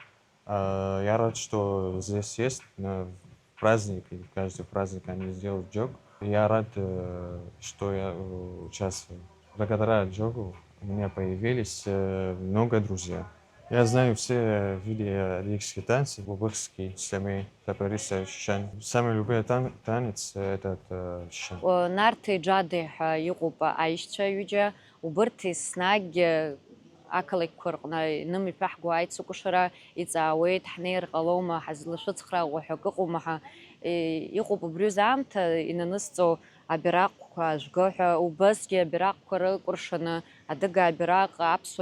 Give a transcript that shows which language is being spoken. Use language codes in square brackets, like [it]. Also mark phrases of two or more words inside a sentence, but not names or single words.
[ru] Я рад, что здесь есть, на праздники, каждый праздник они сделают джагу. Я рад, что я участвую. Благодаря джагу у меня появились много друзей. Я знаю все виды алгерских танцев, узбекский, слами, тапариса, шан. Самый любимый танец этот шан. [ab] Нарҭи џьадеи ҳәа иҟоуп аишьцәа ҩыџьа, убырҭ еснагь ақалақьқәа рҟны инымиԥаҳго аицыкәашара иҵаауеит, ҳнеир ҟалома, ҳазлашәыцхраауа ҳәа акы ыҟоума ҳәа иҟоуп убри аамҭа инанысҵо абираҟқәа ажәга ҳәа, убасгьы абираҟқәа рыкәыршаны адыга абираҟ, аԥсуа